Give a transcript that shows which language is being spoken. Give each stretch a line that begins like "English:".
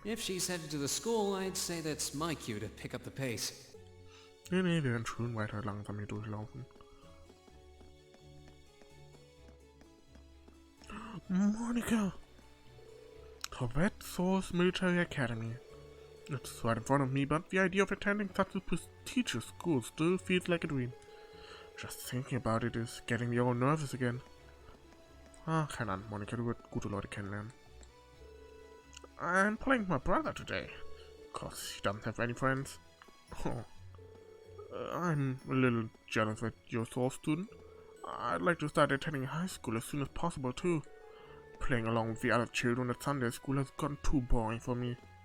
English: If she's headed to the school, I'd say that's my cue to pick up the pace.
German: Nee, wir werden schön weiter langsam hier durchlaufen.
English: Monica! Thors Military Academy. It's right in front of me, but the idea of attending such a prestigious school still feels like a dream. Just thinking about it is getting me all nervous again.
German: Ah, keine Ahnung, Monica, du wirst gute Leute kennenlernen.
English: I'm playing with my brother today, cause he doesn't have any friends. Oh. I'm a little jealous that you're a Thors student. I'd like to start attending high school as soon as possible too. Playing along with the other children at Sunday school has gotten too boring for me.